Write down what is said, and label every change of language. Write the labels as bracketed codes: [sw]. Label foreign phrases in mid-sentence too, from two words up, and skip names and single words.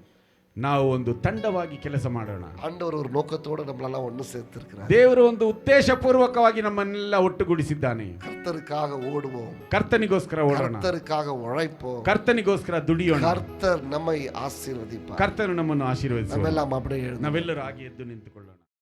[kn] ನಾವು ಒಂದು ತಂಡವಾಗಿ ಕೆಲಸ ಮಾಡೋಣ. [ta] ஆண்டவர் ஒரு நோக்கத்தோட நம்மளெல்லாம் ஒன்று சேர்த்திருக்கிறார். [kn] ದೇವರು ಒಂದು ಉದ್ದೇಶಪೂರ್ವಕವಾಗಿ ನಮ್ಮನ್ನೆಲ್ಲ ಒಟ್ಟುಗೂಡಿಸಿದ್ದಾನೆ. [ta] கர்த்தருக்காக ஓடுவோம், [kn] ಕರ್ತನಿಗೋಸ್ಕರ ಓಡೋಣ, [ta] கர்த்தருக்காக உழைப்போம், [kn] ಕರ್ತನಿಗೋಸ್ಕರ ದುಡಿಯೋಣ. [ta] கர்த்தர் நம்மை ஆசீர்வதிப்பார். [kn] ಕರ್ತನು ನಮ್ಮನ್ನು ಆಶೀರ್ವದಿಸುವನು. ನಾವೆಲ್ಲ அப்படியே ನಾವೆಲ್ಲರೂ ಹಾಗೆ ಎದ್ದು ನಿಂತುಕೊಳ್ಳೋಣ.